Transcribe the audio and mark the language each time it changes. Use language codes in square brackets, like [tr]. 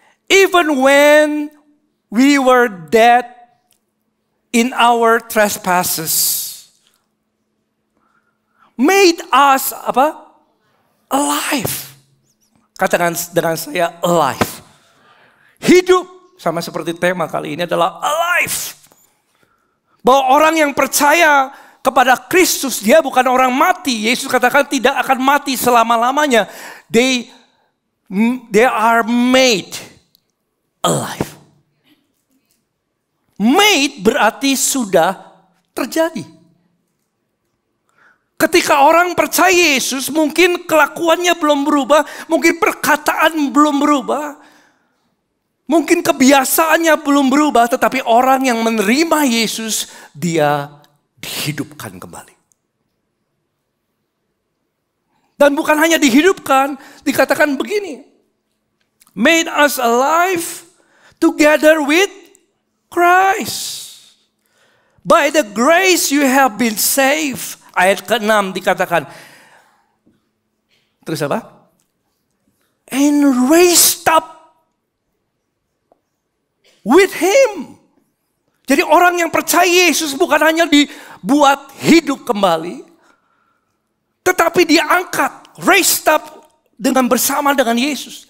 [en] Even when we were dead in our trespasses, made us alive. [id] Katakan dengan saya alive. Hidup, sama seperti tema kali ini adalah alive. Bahwa orang yang percaya kepada Kristus, dia bukan orang mati. Yesus katakan tidak akan mati selama-lamanya. [en] They are made alive. [id] Made berarti sudah terjadi. Ketika orang percaya Yesus, mungkin kelakuannya belum berubah, mungkin perkataan belum berubah, mungkin kebiasaannya belum berubah, tetapi orang yang menerima Yesus, dia dihidupkan kembali. Dan bukan hanya dihidupkan, dikatakan begini, [en] made us alive together with Christ. By the grace you have been saved. [id] Ayat ke-6 dikatakan, terus apa? [en] And raised up with Him. [id] Jadi orang yang percaya Yesus bukan hanya dibuat hidup kembali, tetapi diangkat, [en] raised up [id] dengan bersama dengan Yesus.